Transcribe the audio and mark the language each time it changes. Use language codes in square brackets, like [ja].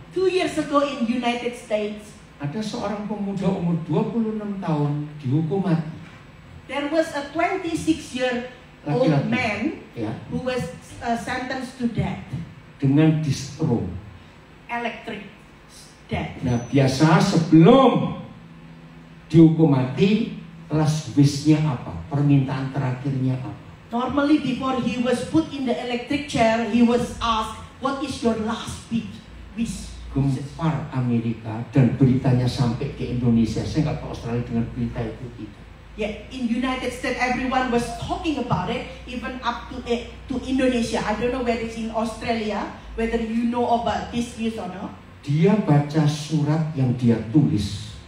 [en] 2 years ago in United States. [id] Ada seorang pemuda umur 26 tahun dihukum mati. [en] There was a 26-year-old man who was sentenced to death. [id] Dengan distro. [en] Electric death. [id] Nah, biasa sebelum dihukum mati, [en] last wish- [id] nya apa? Permintaan terakhirnya apa? [en] Normally before he was put in the electric chair, he was asked, what is your last wish? [id] Gempar Amerika dan beritanya sampai ke Indonesia. Saya nggak tahu Australia dengan berita itu kita. [en] Yeah, in United States everyone was talking about it, even up to Indonesia. I don't know whether it's in Australia, whether you know about this news or not. [id] Dia baca surat yang dia tulis.